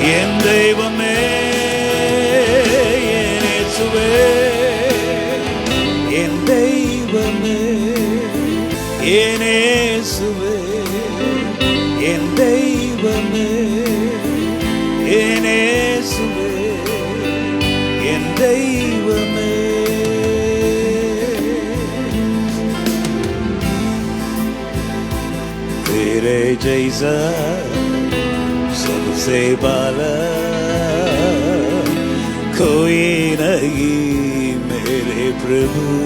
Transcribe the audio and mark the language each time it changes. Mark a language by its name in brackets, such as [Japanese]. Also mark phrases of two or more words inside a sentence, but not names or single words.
[Tamil] என் தெய்வமே என் தெய்வமே என் இயேசுவே, என் தெய்வமே என் இயேசுவே, என் தெய்வமே. [Hindi] तेरे जैसा सबसे बाला कोई नहीं मेरे प्रभु,